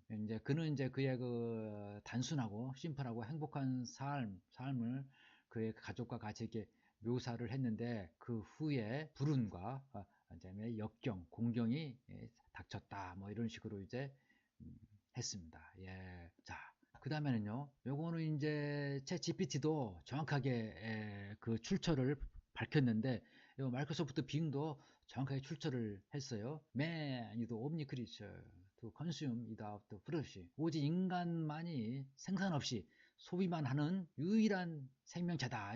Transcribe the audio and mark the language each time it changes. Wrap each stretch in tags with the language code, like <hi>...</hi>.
<ko>이제 그는 이제 그의 그 단순하고 심플하고 행복한 삶을 그의 가족과 같이 이렇게 묘사를 했는데, 그 후에 불운과 그다음에 역경, 공경이 닥쳤다. 뭐 이런 식으로 이제 했습니다. 예. 자, 그 다음에는요, 요거는 이제 챗 GPT도 정확하게 그 출처를 밝혔는데, 요 마이크로소프트 빙도 정확하게 출처를 했어요.</ko> <en>Man is the only creature to consume without fruit.</en> <ko>오직 인간만이 생산 없이 소비만 하는 유일한 생명체다.</ko>